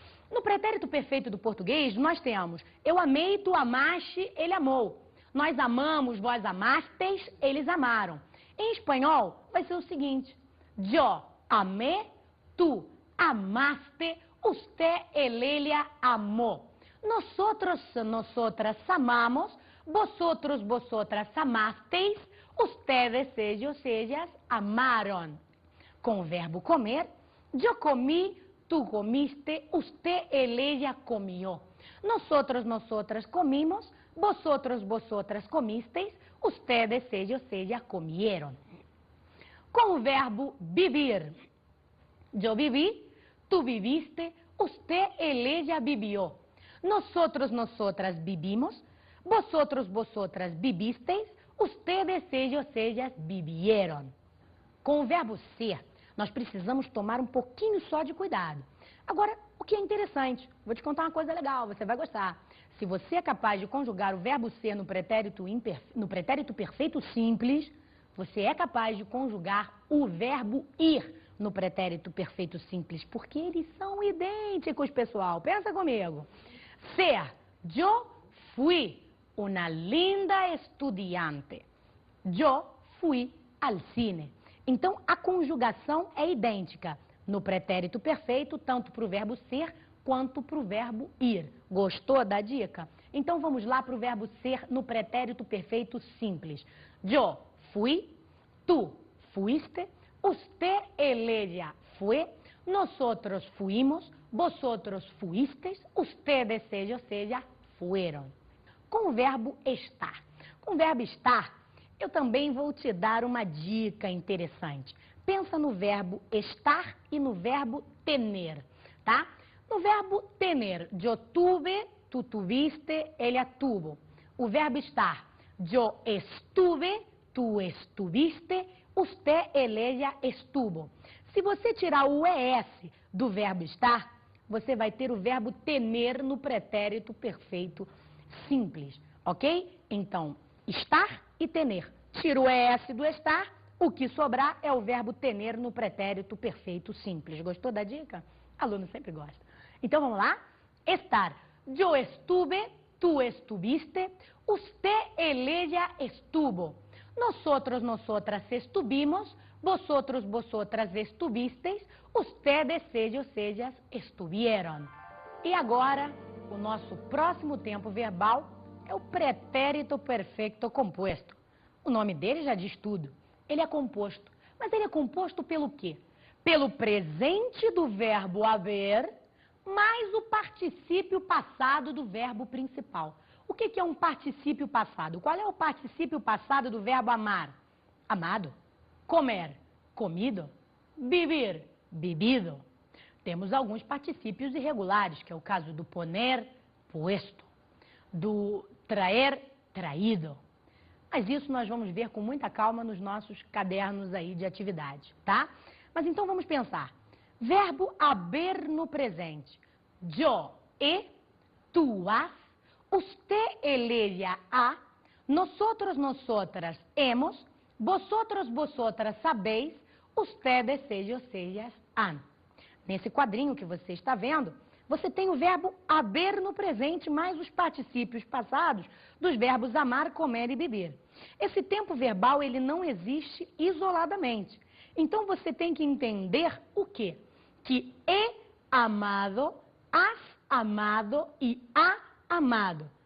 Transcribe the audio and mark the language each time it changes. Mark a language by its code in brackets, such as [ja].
[pt] No pretérito perfeito do português, nós temos eu amei, tu amaste, ele amou. Nós amamos, vós amastes, eles amaram. Em espanhol, vai ser o seguinte: [es] yo amé, tu amaste, usted, ella amó. Nosotros, nosotras amamos, vosotros, vosotras amasteis, ustedes, ellas amaron. [pt] Com o verbo comer, [es] yo comí, tú comiste, usted, ella comió. Nosotros, nosotras comimos, vosotros, vosotras comisteis, usted ustedes, ellas comieron. [pt] Com o verbo vivir. [es] Yo viví, tú viviste, usted, él, ella vivió. Nosotros, nosotras vivimos, vosotros, vosotras vivisteis, ustedes, ellas vivieron. [pt] Com o verbo ser, nós precisamos tomar um pouquinho só de cuidado. Agora, o que é interessante, vou te contar uma coisa legal, você vai gostar. Se você é capaz de conjugar o verbo ser no pretérito perfeito simples, você é capaz de conjugar o verbo ir no pretérito perfeito simples, porque eles são idênticos, pessoal. Pensa comigo. [es] Ser, yo fui una linda estudiante. Yo fui al cine. [pt] Então, a conjugação é idêntica no pretérito perfeito, tanto para o verbo ser quanto para o verbo ir. Gostou da dica? Então, vamos lá para o verbo ser no pretérito perfeito simples. [es] Yo fui, tú fuiste, usted, él, ella fue, nosotros fuimos, vosotros fuisteis, ustedes, ellas fueron. [pt] Com o verbo estar. Com o verbo estar, eu também vou te dar uma dica interessante. Pensa no verbo estar e no verbo tener, tá? No verbo tener, [es] yo tuve, tú tuviste, ella tuvo. [pt] O verbo estar, [es] yo estuve, tú estuviste, usted, él, ella estuvo. [pt] Se você tirar o ES do verbo estar, você vai ter o verbo tener no pretérito perfeito simples, ok? Então, estar e tener. Tira o ES do estar, o que sobrar é o verbo tener no pretérito perfeito simples. Gostou da dica? Aluno sempre gosta. Então, vamos lá? Estar. [es] Yo estuve, tú estuviste, usted, él, ella estuvo. Nosotros, nosotras estuvimos, vosotros, vosotras estuvisteis, ustedes, ellas estuvieron. [pt] E agora, o nosso próximo tempo verbal é o pretérito perfeito composto. O nome dele já diz tudo. Ele é composto. Mas ele é composto pelo quê? Pelo presente do verbo haver, mais o particípio passado do verbo principal. O que é um particípio passado? Qual é o particípio passado do verbo amar? Amado. Comer. Comido. Vivir. Vivido. Temos alguns particípios irregulares, que é o caso do poner, puesto. Do traer, traído. Mas isso nós vamos ver com muita calma nos nossos cadernos aí de atividade, tá? Mas então vamos pensar. Verbo haber no presente. [es] Yo he, tú has, usted, él, ella ha, nosotros, nosotras hemos, vosotros, vosotras sabéis, ustedes, ellas han. [pt] Nesse quadrinho que você está vendo, você tem o verbo haber no presente, mais os particípios passados dos verbos amar, comer e beber. Esse tempo verbal, ele não existe isoladamente. Então, você tem que entender o quê? Que [es] he amado, has amado e ha amado.